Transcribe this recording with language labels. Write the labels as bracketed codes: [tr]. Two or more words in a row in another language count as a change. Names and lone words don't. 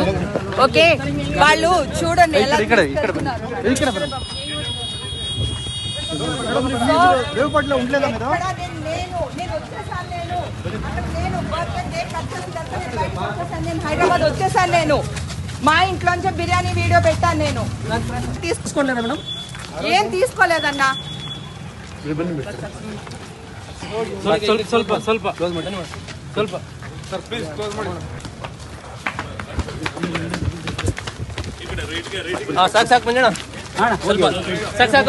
[te] ఓకే, వాళ్ళు చూడండి ఎలా హైదరాబాద్ వచ్చేసాను. నేను మా ఇంట్లోంచి బిర్యానీ వీడియో పెట్టాను. నేను తీసుకోలేదా మేడం? ఏం తీసుకోలేదన్నా. [kn] ಸ್ವಲ್ಪ ಸ್ವಲ್ಪ ಕ್ಲೋಸ್ ಮಾಡಿ ಸ್ವಲ್ಪ ಸರ್ ಪ್ಲೀಸ್ ಕ್ಲೋಸ್ ಮಾಡಿ. ಹಾ ಸಾಕು ಸಾಕು ಮಂಜಣ್ಣ, ಸ್ವಲ್ಪ ಸಾಕು ಸಾಕು.